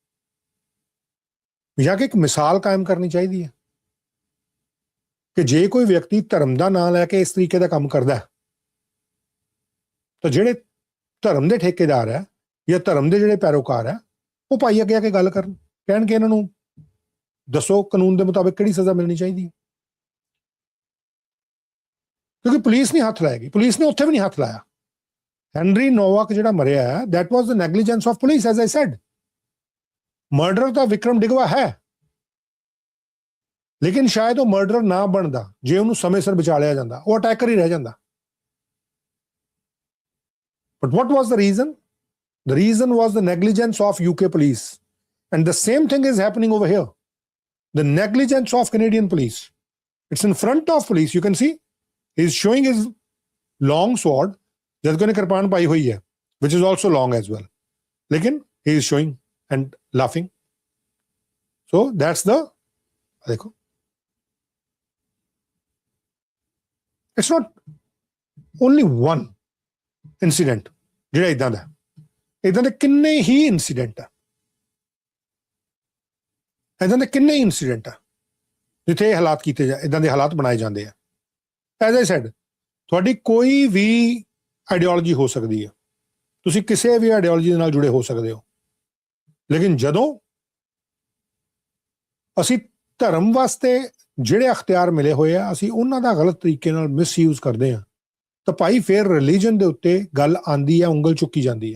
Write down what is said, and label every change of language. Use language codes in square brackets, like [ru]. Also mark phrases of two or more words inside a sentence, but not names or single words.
[pa] ਜਾਂ ਕਿ ਇੱਕ ਮਿਸਾਲ ਕਾਇਮ ਕਰਨੀ ਚਾਹੀਦੀ ਹੈ ਕਿ ਜੇ ਕੋਈ ਵਿਅਕਤੀ ਧਰਮ ਦਾ ਨਾਂ ਲੈ ਕੇ ਇਸ ਤਰੀਕੇ ਦਾ ਕੰਮ ਕਰਦਾ ਹੈ ਤਾਂ ਜਿਹੜੇ ਧਰਮ ਦੇ ਠੇਕੇਦਾਰ ਹੈ ਜਾਂ ਧਰਮ ਦੇ ਜਿਹੜੇ ਪੈਰੋਕਾਰ ਹੈ ਉਹ ਭਾਈ ਅੱਗੇ ਆ ਕੇ ਗੱਲ ਕਰਨ, ਕਹਿਣਗੇ ਇਹਨਾਂ ਨੂੰ ਦੱਸੋ ਕਾਨੂੰਨ ਦੇ ਮੁਤਾਬਿਕ ਕਿਹੜੀ ਸਜ਼ਾ ਮਿਲਣੀ ਚਾਹੀਦੀ ਹੈ। ਕਿਉਂਕਿ ਪੁਲਿਸ ਨਹੀਂ ਹੱਥ ਲਾਏਗੀ, ਪੁਲਿਸ ਨੇ ਉੱਥੇ ਵੀ ਨਹੀਂ ਹੱਥ ਲਾਇਆ। ਹੈਨਰੀ ਨੋਵਾਕ ਜਿਹੜਾ ਮਰਿਆ ਹੈ, [en] that was the negligence of police, as I said. [pa] ਮਰਡਰ ਤਾਂ ਵਿਕਰਮ ਡਿਗਵਾ ਹੈ, ਲੇਕਿਨ ਸ਼ਾਇਦ ਉਹ ਮਰਡਰ ਨਾ ਬਣਦਾ ਜੇ ਉਹਨੂੰ ਸਮੇਂ ਸਿਰ ਬਚਾ ਲਿਆ ਜਾਂਦਾ, ਉਹ ਅਟੈਕਰ ਹੀ ਰਹਿ ਜਾਂਦਾ। [en] But what was the reason? The reason was the negligence of UK police. And the same thing is happening over here. The negligence of Canadian police. It's in front of police. You can see he's showing his long sword. There's going to [pa] ਕਿਰਪਾਨ ਪਈ ਹੁਈ ਹੈ, [en] which is also long as well. Lekin he is showing and laughing. So that's the, dekho. It's not only one incident. [pa] ਜਿਹੜਾ ਇਦਾਂ ਦੇ ਕਿੰਨੇ ਹੀ ਇੰਸੀਡੈਂਟ ਆ, ਇਦਾਂ ਦੇ ਕਿੰਨੇ ਇੰਸੀਡੈਂਟ ਆ ਜਿੱਥੇ ਇਹ ਹਾਲਾਤ ਕੀਤੇ ਇਦਾਂ ਦੇ ਹਾਲਾਤ ਬਣਾਏ ਜਾਂਦੇ ਆ। [en] as I said, [pa] ਤੁਹਾਡੀ ਕੋਈ ਵੀ ਆਈਡੀਓਲੋਜੀ ਹੋ ਸਕਦੀ ਹੈ, ਤੁਸੀਂ ਕਿਸੇ ਵੀ ਆਈਡੀਓਲੋਜੀ ਦੇ ਨਾਲ ਜੁੜੇ ਹੋ ਸਕਦੇ ਹੋ, ਲੇਕਿਨ ਜਦੋਂ ਅਸੀਂ ਧਰਮ ਵਾਸਤੇ ਜਿਹੜੇ ਅਖਤਿਆਰ ਮਿਲੇ ਹੋਏ ਆ ਅਸੀਂ ਉਹਨਾਂ ਦਾ ਗਲਤ ਤਰੀਕੇ ਨਾਲ ਮਿਸਯੂਜ਼ ਕਰਦੇ ਹਾਂ ਤਾਂ ਭਾਈ ਫਿਰ ਰਿਲੀਜਨ ਦੇ ਉੱਤੇ ਗੱਲ ਆਂਦੀ ਆ, ਉਂਗਲ ਚੁੱਕੀ ਜਾਂਦੀ ਆ।